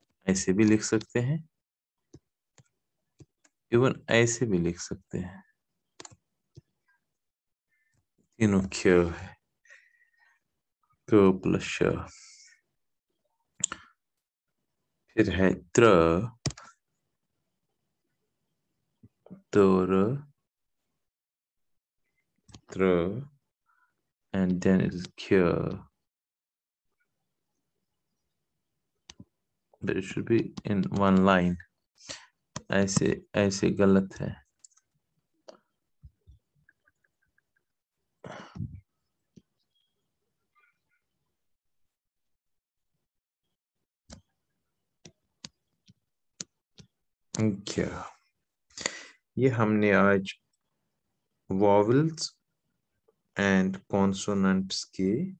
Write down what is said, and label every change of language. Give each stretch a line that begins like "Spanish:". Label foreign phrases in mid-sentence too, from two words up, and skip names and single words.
Hindi: ऐसे भी लिख सकते हैं, इवन ऐसे भी लिख सकते हैं। तीनों क्ष है, क प्लस श। फिर है त्र, तर, त्र,
English: and then it is kya, but it should be in one line.
Hindi: ऐसे ऐसे गलत है। क्या ये हमने आज
English: vowels and consonants
Hindi: के,